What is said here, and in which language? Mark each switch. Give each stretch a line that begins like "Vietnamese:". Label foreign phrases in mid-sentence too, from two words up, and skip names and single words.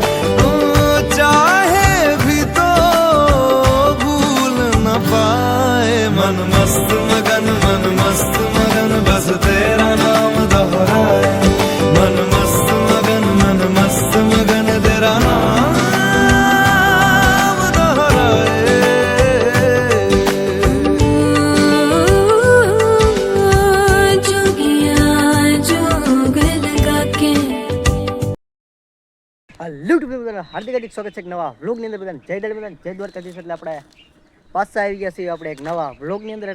Hindi: चाहे भी तो भूल न पाए। मन मस्त मगन बस तेरा नाम दोहराए। मन मस्त मगन तेरा नाम दोहराए।
Gujarati: હાર્દિક હાર્દિક સ્વાગત છે એક નવા વ્લોગની અંદર બધાને જય દળ બધાને જય દ્વારકાધીશ। એટલે આપણે પાછા આવી ગયા છીએ આપણે એક નવા વ્લોગની અંદર।